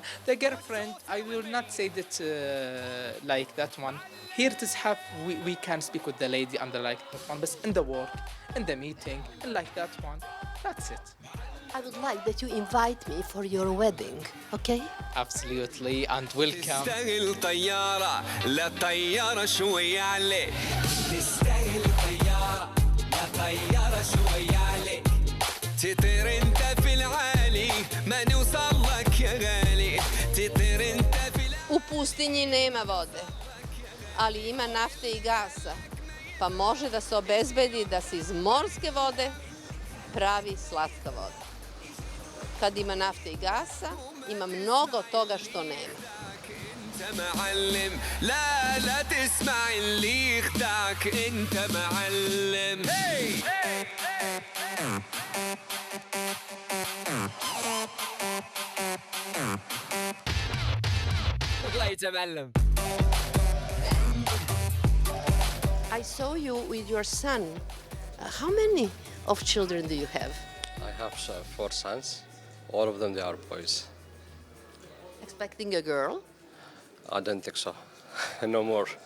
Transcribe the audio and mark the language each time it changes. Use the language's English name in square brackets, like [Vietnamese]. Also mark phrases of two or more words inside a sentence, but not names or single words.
[English] The girlfriend, I will not say that like that one. Here it is have we can speak with the lady and the like that one, but in the work, in the meeting, and like that one. That's it. I would like that you invite me for your wedding, okay? Absolutely, and welcome. [Arabic] نستاهل طيارة لا طيارة شوية عليك نستاهل طيارة لا طيارة شوية عليك تطير انت في العالي ما نوصل لك يا غالي تطير انت في [Serbian] U pustinji nema vode, ali ima nafte i gasa, pa može da se obezbedi da se iz morske vode pravi slatka voda. Kad ima nafte i gasa, ima mnogo toga što nema. [Arabic] انت معلم لا لا تسمع اللي يخدعك انت معلم الله يتعلم. [English] I saw you with your son How many of children do you have? I have 4 sons. All of them, they are boys. Expecting a girl? I don't think so. No more.